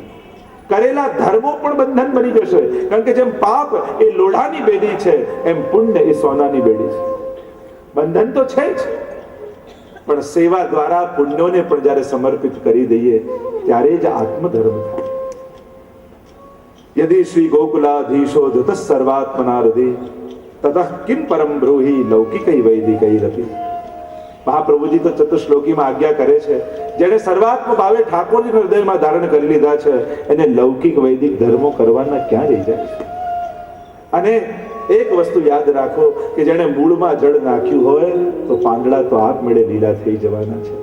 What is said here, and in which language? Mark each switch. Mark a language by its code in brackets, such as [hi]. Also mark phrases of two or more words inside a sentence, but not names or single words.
[gu] કરેલા ધર્મો પણ બંધન બની જશે. કારણ કે જેમ પાપ એ લોઢાની બેડી છે એમ પુણ્ય એ સોનાની બેડી છે. બંધન તો છે જ, પણ સેવા દ્વારા પુણ્યોને પણ જ્યારે સમર્પિત કરી દઈએ ત્યારે જ આત્મધર્મ થાય. [sa] यदि श्री गोकुलाधीशो धृत सर्वात्मना हृदय ततः किम परम ब्रूहि लौकिकै वैदिकैरपि. [gu] મહાપ્રભુજી તો ચતુશ્લોકીમાં આજ્ઞા કરે છે, જેને સર્વાત્મ ભાવે ઠાકોરજીના હૃદયમાં ધારણ કરી લીધા છે એને લૌકિક વૈદિક ધર્મો કરવાના ક્યાં રહી જાય. અને એક વસ્તુ યાદ રાખો કે જેને મૂળમાં જળ નાખ્યું હોય તો પાંદડા તો આપમેળે લીલા થઈ જવાના છે.